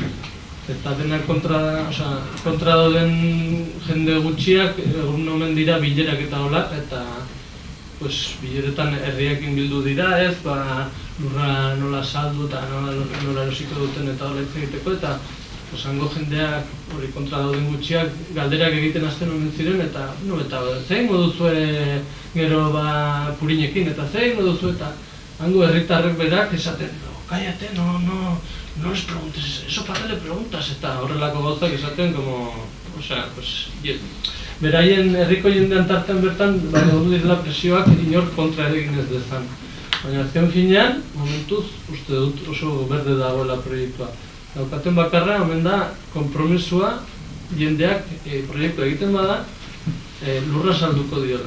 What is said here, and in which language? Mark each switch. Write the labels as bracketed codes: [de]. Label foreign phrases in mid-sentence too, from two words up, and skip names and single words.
[eu] Eta denak kontra dauden jende gutxiak, egun omen dira bilerak eta hola, eta bileretan herriakin bildu dira, ez, lurra nola saldu eta nola erosiko duten eta hola hitz egiteko, eta hango jendeak hori kontra dauden gutxiak galderak egiten hasten omen ziren, eta zein moduzue gero purinekin, eta zein moduzue, eta hango herritarrek berak esaten, [es] cállate, no les preguntes, eso para qué le preguntas, [eu] eta horrelako gauzak esaten, beraien herriko jendean tartean bertan, hori direla presioak inor kontra egin ez dezan. Baina azken finean, momentuz, uste dut oso berde dagoela proiektua. Daukaten bakarra, omen da, konpromesua jendeak proiektua egiten bada, lurra salduko diola.